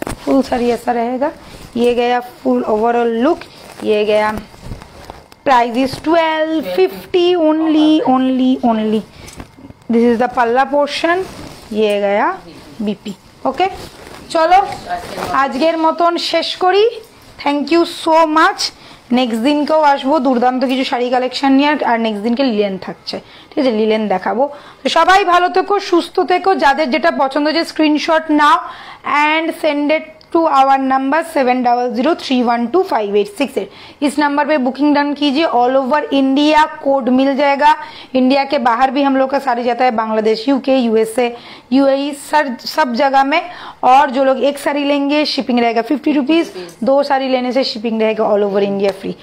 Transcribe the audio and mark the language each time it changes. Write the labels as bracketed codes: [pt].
[hi] Full sari ऐसा रहेगा। ये गया फुल ओवरऑल लुक, ये गया। [en] Price is 1250 only. This is the पल्ला portion, [hi] ये गया बीपी। [bn] ओके चलो आजकेर मतन शेष करी। [en] Thank you so much. [bn] Next दिन केও আসবো দুর্দান্ত কিছু শাড়ি কালেকশন নিয়ে, আর নেক্সট দিনকে লিলেন থাকছে, ঠিক আছে, লিলেন দেখাবো। তো সবাই ভালো থেকো, সুস্থ থেকো, যাদের যেটা পছন্দ হচ্ছে screenshot now [en] And send it to our number 7003125868। [hi] इस नंबर पे बुकिंग डन कीजिए। ऑल ओवर इंडिया कोड मिल जाएगा। इंडिया के बाहर भी हम लोग का साड़ी जाता है, बांग्लादेश, यूके, यूएसए, यूएई, सब जगह में। और जो लोग एक साड़ी लेंगे शिपिंग रहेगा 50 रुपीज, 2 साड़ी लेने से शिपिंग रहेगा ऑल ओवर इंडिया फ्री।